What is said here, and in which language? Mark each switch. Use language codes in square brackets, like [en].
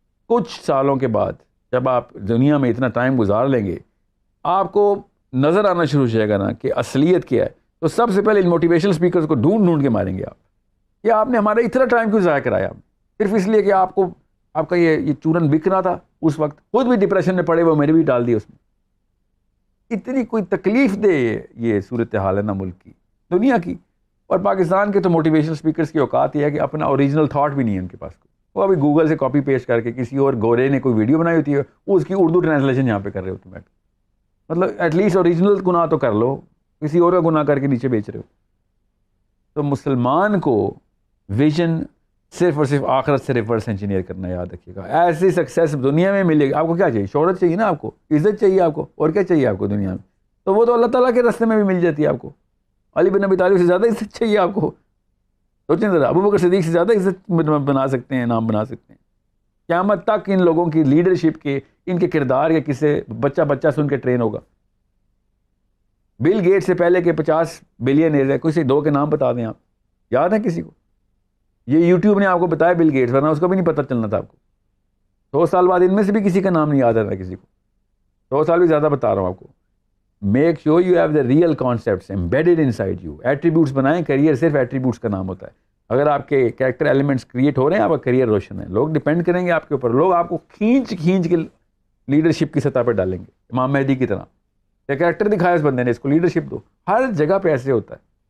[ur] کچھ سالوں کے بعد جب آپ دنیا میں اتنا ٹائم گزار لیں گے, آپ کو نظر آنا شروع ہو جائے گا نا کہ اصلیت کیا ہے. تو سب سے پہلے ان موٹیویشنل اسپیکرز کو ڈھونڈ کے ماریں گے آپ, کہ آپ نے ہمارا اتنا ٹائم کیوں ضائع کرایا, صرف اس لیے کہ آپ کا یہ چورن بک رہا تھا اس وقت, خود بھی ڈپریشن میں پڑے, وہ میرے بھی ڈال دی اس میں. اتنی کوئی تکلیف دے یہ صورتحال ہے نا ملک کی, دنیا کی. اور پاکستان کے تو موٹیویشنل اسپیکرز کی اوقات یہ ہے کہ اپنا اوریجنل تھاٹ بھی نہیں ہے ان کے پاس. وہ ابھی گوگل سے کاپی پیسٹ کر کے کسی اور گورے نے کوئی ویڈیو بنائی ہوتی ہے, وہ اس کی اردو ٹرانسلیشن یہاں پہ کر رہے ہوتے ہیں. مطلب ایٹ لیسٹ اوریجنل گناہ تو کر لو, کسی اور کا گناہ کر کے نیچے بیچ رہے ہو. تو مسلمان کو ویژن صرف اور صرف آخرت سے ریورس انجینئر کرنا, یاد رکھیے گا. ایسی سکسیس دنیا میں ملے گی آپ کو. کیا چاہیے؟ شہرت چاہیے نا آپ کو, عزت چاہیے آپ کو, اور کیا چاہیے آپ کو دنیا میں؟ تو وہ تو اللہ تعالیٰ کے راستے میں بھی مل جاتی ہے آپ کو. علی بن ابی طالب سے زیادہ عزت چاہیے آپ کو. سوچیں ذرا, ابو بکر صدیق سے زیادہ عزت بنا سکتے ہیں, نام بنا سکتے ہیں. قیامت تک ان لوگوں کی لیڈرشپ کے, ان کے کردار کے کسے بچہ سن کے ٹرین ہوگا. بل گیٹ سے پہلے کے 50 بلینئر ہے, کسی 2 کے نام بتا دیں آپ, یاد ہے کسی کو؟ یہ یوٹیوب نے آپ کو بتایا بل گیٹس, ورنہ اس کو بھی نہیں پتہ چلنا تھا آپ کو. 100 سال بعد ان میں سے بھی کسی کا نام نہیں یاد آتا کسی کو. 100 سال بھی زیادہ بتا رہا ہوں آپ کو. [en] Make sure you have the real concepts embedded inside you. [ur] Attributes بنائیں, کیریئر صرف ایٹریبیوٹس کا نام ہوتا ہے. اگر آپ کے کریکٹر ایلیمنٹس کریٹ ہو رہے ہیں, آپ کا کیریئر روشن ہے. لوگ ڈپینڈ کریں گے آپ کے اوپر, لوگ آپ کو کھینچ کے لیڈرشپ کی سطح پر ڈالیں گے, امام مہدی کی طرح. کریکٹر دکھایا اس بندے نے, اس کو لیڈرشپ دو. ہر جگہ پہ ایسے ہوتا ہے.